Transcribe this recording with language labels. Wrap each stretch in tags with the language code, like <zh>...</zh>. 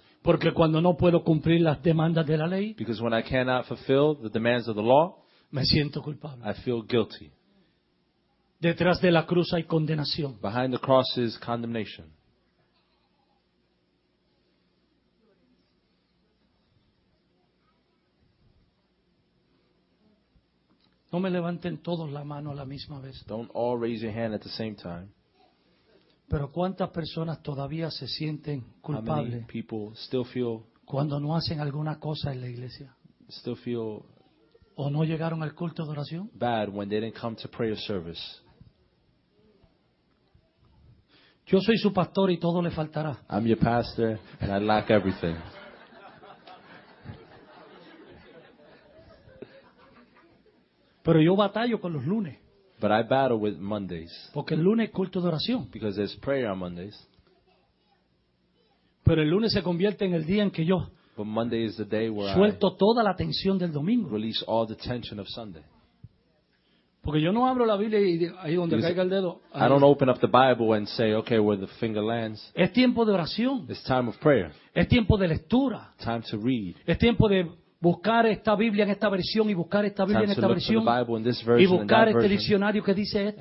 <es>Porque cuando no puedo cumplir las demandas de la ley,</es> <en>because when I cannot fulfill the demands of the law,</en> <es>me siento culpable.</es> <en>I feel guilty.</en> <es>Detrás de la cruz hay condenación.</es> <en>Behind the cross is condemnation.</en> <es>No me levanten todos la mano a la misma vez.</es> <en>Don't all raise your hand at the same time.</en> <es>Pero ¿cuántas personas todavía se sienten culpables?</es> <en>How many people still feel</en> <es>cuando no hacen alguna cosa en la iglesia?</es> <en>Still feel</en> <es>o no llegaron al culto de oración?</es> <en>Bad when they didn't come to prayer service.</en> <es>Yo soy su pastor y todo le faltará.</es> <en>I'm your pastor and I lack everything.</en> <es>Pero yo batallo con los lunes.</es> <en>But I battle with Mondays.</en> <es>Porque el lunes es culto de oración.</es> <en>Because there's prayer on Mondays.</en> <es>Pero el lunes se convierte en el día en que yo suelto toda la tensión del domingo.</es> <en>Release all the tension of Sunday.</en> <es>Porque yo no abro la Biblia y ahí donde caiga el dedo.</es> <en>I don't open up the Bible and say, okay, where the finger lands.</en> <es>Es tiempo de oración.</es> <en>It's time of prayer.</en> <es>Es tiempo de lectura.</es> <en>Time to read.</en> <es>Es tiempo de buscar esta Biblia en esta versión y buscar esta Biblia en esta versión y buscar este diccionario que dice esto.</es>